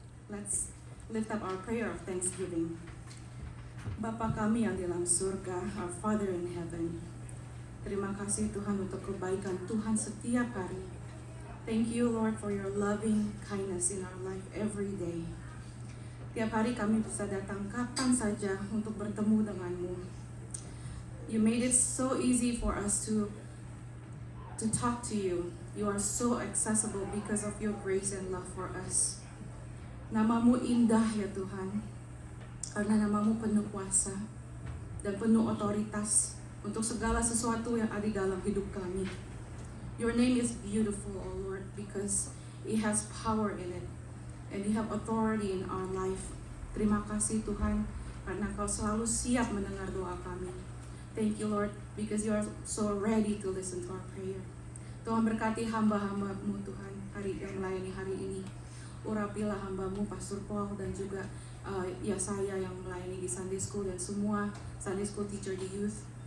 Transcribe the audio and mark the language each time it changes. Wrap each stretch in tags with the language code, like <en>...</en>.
<en>Let's lift up our prayer of thanksgiving.</en> <id>Bapa kami yang di dalam surga,</id> <en>our Father in heaven,</en> <id>terima kasih Tuhan untuk kebaikan Tuhan setiap hari.</id> <en>Thank you Lord for your loving kindness in our life every day.</en> <id>Tiap hari kami bisa datang kapan saja untuk bertemu denganmu.</id> <en>You made it so easy for us to talk to you. You are so accessible because of your grace and love for us.</en> <id>Namamu indah ya Tuhan, karena namamu penuh kuasa dan penuh otoritas untuk segala sesuatu yang ada di dalam hidup kami.</id> <en>Your name is beautiful, O Lord, because it has power in it and you have authority in our life.</en> <id>Terima kasih Tuhan, karena Kau selalu siap mendengar doa kami.</id> <en>Thank you Lord, because you are so ready to listen to our prayer.</en> <id>Tuhan berkati hamba-hamba-Mu Tuhan hari yang melayani hari ini. Urapilah hamba-Mu Pastor Paul dan juga ya saya yang melayani di Sunday School dan semua Sunday School teacher di youth.</id>